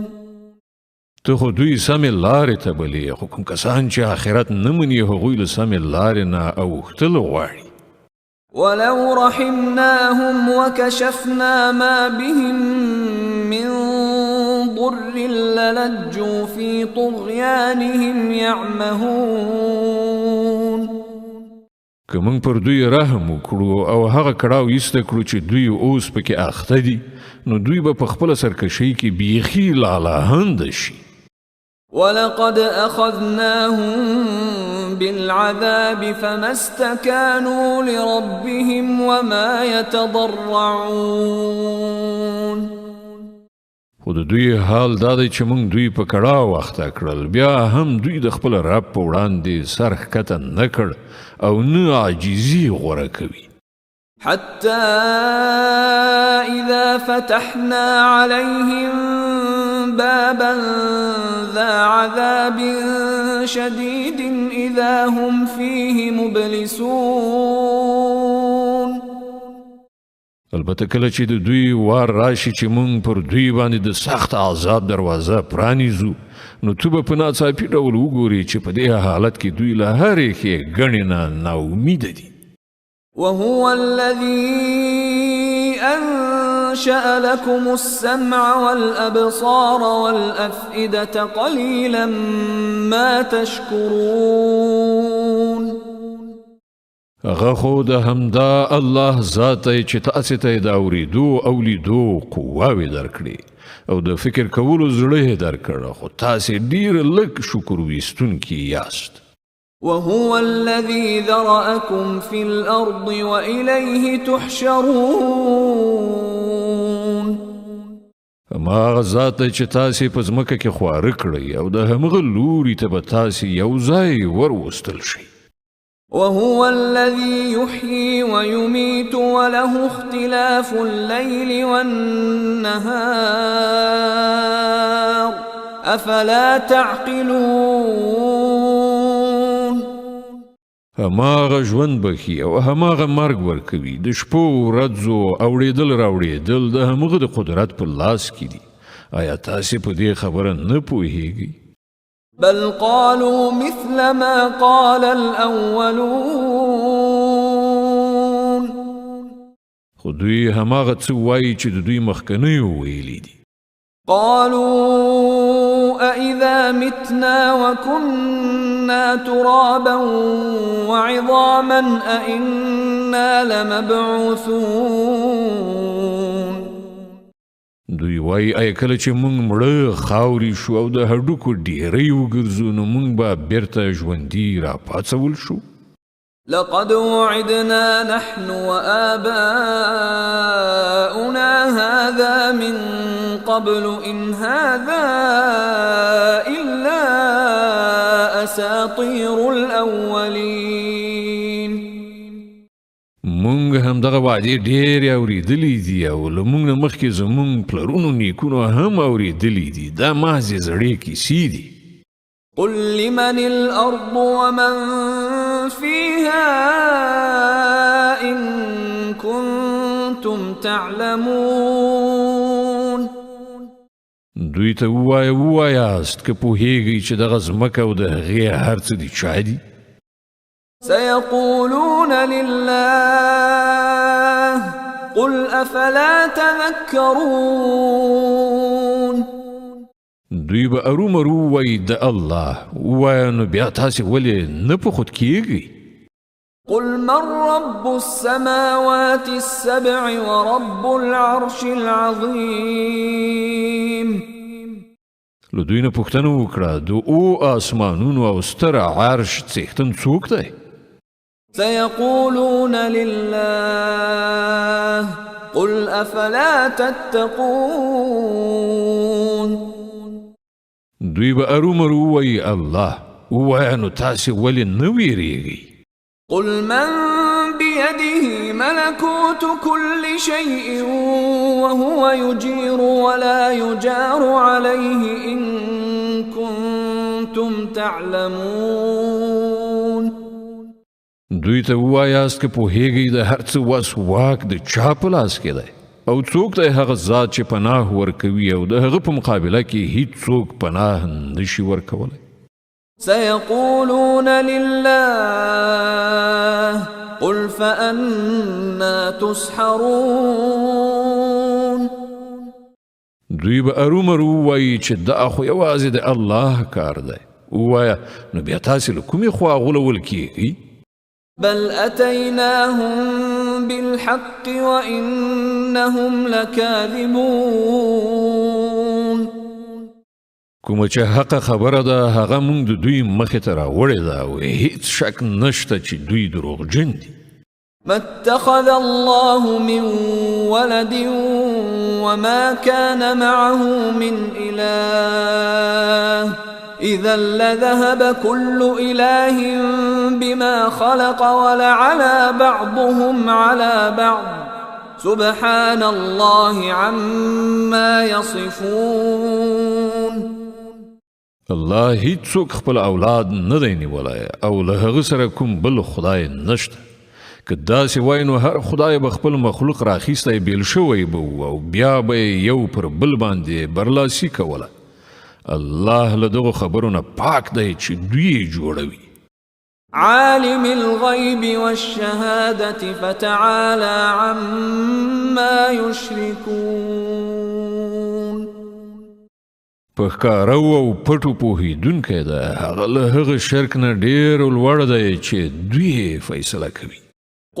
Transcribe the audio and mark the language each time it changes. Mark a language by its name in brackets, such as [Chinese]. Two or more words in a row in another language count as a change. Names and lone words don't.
[Pashto] ته خو دوی سمې لارې ته بلې، خو کوم کسان چې آخرت نه مني هغوی له سمې لارې نه اوښتل غواړي. [Arabic] ولو رحمناهم وكشفنا ما بهم من ضر للجوا في طغيانهم يعمهون. [Pashto] که موږ پر دوی رحم وکړو او هغه کړاو ایسته کړو چې دوی اوس پکې اخته دي نو دوی به په خپله سرکشۍ کې بیخي لالهنده شي. [Arabic] ولقد أخذناهم بالعذاب فما استكانوا لربهم وما يتضرعون. [Pashto] خو د دوی حال دا دی چې موږ دوی په کړاو اخته کړل، بیا هم دوی د خپل رب په وړاندې سر ښکته نه کړ او نه عاجزي غوره کوي. [Arabic] حتى إذا فتحنا عليهم بابا ذا عذاب شديد إذا هم فيه مبلسون. [Pashto] البته کله چې د دوی وار راشي چې موږ پر دوی باندې د سخت عذاب دروازه پرانیزو نو تو به په ناڅاپي ډول وګورې چې په دې حالت کې دوی له هرې ښېګڼې نه ناامیده دي. [Arabic] وهو الذي أنشأ لكم السمع والأبصار والأفئدة قليلا ما تشكرون. [Pashto] هغه خو د همدا الله ذات چې تاسې ته د اورېدو او لیدو قواوې درکړي او د فکر کولو زړه درکړه خو تاسې ډیر لږ شکر ویستونکي یاست [Arabic] وهو الذي ذرأكم في الأرض وإليه تحشرون [Pashto] هماغه ذات دی چې تاسې په ځمکه کې خواره کړئ او د همغه لوري ته به تاسې یو ځای وروستل شئ [Arabic] وهو الذي يحيي ويميت وله اختلاف الليل والنهار أفلا تعقلون [Pashto] هماغه ژوند بخي او هماغه مرګ ورکوي د شپو ورځو اوړېدل راوړېدل د همغه د قدرت په لاس کې دي آیا تاسې په دې خبره نه پوهیږئ [Arabic] بل قالوا مثل ما قال الأولون [Pashto] خو دوی هماغه څه وایي چې د دوی مخکنیو ویلي دي [Arabic] قالوا أإذا متنا وكنا ترابا وعظاما أإنا لمبعوثون [Pashto] دوی وایي آیا کله چې موږ مړه خاورې شو او د هډوکو ډیرۍ وګرځو نو موږ به بیرته ژوندي راپاڅول شو [Arabic] لقد وعدنا نحن وآباؤنا هذا من قبل إن هذا إلا أساطير الأولين [Pashto] مونږ هم دغه وعدې ډېرې اورېدلې دي او له مونږ نه مخکې زمونږ پلرونو نیکونو هم اورېدلې دي دا محضې زړې کیسې دي [Arabic] قل لمن الأرض ومن فيها إن كنتم تعلمون [Pashto] دوی ته ووایاست که پوهیږئ چې دغه ځمکه او د هغې هر څه دي چا دي [Arabic] سيقولون لله قل أفلا تذكرون [Pashto] دوی به ارومرو وایي د الله ووایه نو بیا تاسې ولې نه په خود کیږئ [Arabic] قل من رب السماوات السبع ورب العرش العظيم [Pashto] له دوی نه پوښتنه وکړه د آسمانونو او ستر عرش څښتن څوک دی [Arabic] سيقولون لله قل أفلا تتقون [Pashto] دوی به ارومرو وایي الله ووایه نو تاسې ولې نه ویریږئ [Arabic] قل من بيده ملكوت كل شيء وهو يجير ولا يجار عليه إن كنتم تعلمون [Pashto] دوی ته ووایاست که پوهیږئ د هر څه وس واک د چا په لاس کې دی او څوک دی هغه ذات چې پناه ورکوي او د هغه په مقابله کې هیڅوک پناه نشي ورکولی [Arabic] سيقولون لله قل فأنا تسحرون [Pashto] دوی به ارومرو وایي چې دا خو یوازې د الله کار دی ووایه نو بیا تاسې له کومې خوا غولول کیږئ [Arabic] بل أتيناهم بالحق وإنهم لكاذبون [Pashto] کومه چې حق خبره ده هغه مونږ د دوی مخې ته راوړې ده او هیڅ شک نشته چې دوی دروغجن دي [Arabic] ما اتخذ الله من ولد وما كان معه من إله إذا لذهب كل إله بما خلق ولعلى بعضهم على بعض سبحان الله عما يصفون [Pashto] الله هیڅوک خپل اولاد نه دی نیولی او له هغه سره کوم بل خدای نشته که داسې وای نو هر خدای به خپل مخلوق راخیستی بیل شوی به او بیا به یو پر بل باندې برلاسي کوله الله له دغو خبرو نه پاک دی چې دوی جوړوي [Arabic] عالم الغيب والشهادة فتعالى عما يشركون [Pashto] په ښکارو او پټو پوهېدونکی ده هغه له هغه شرک نه ډېر لوړ دی چې دوی فیصله کوي